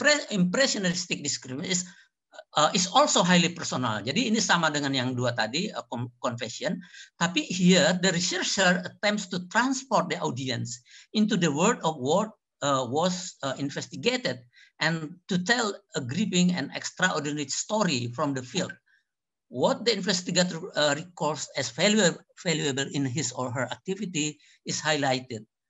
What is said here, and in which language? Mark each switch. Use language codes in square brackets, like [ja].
[en] Impressionistic description is also highly personal. [id] Jadi ini sama dengan yang dua tadi, confession. [en] Tapi here the researcher attempts to transport the audience into the world of what was investigated and to tell a gripping and extraordinary story from the field. What the investigator records as valuable in his or her activity is highlighted.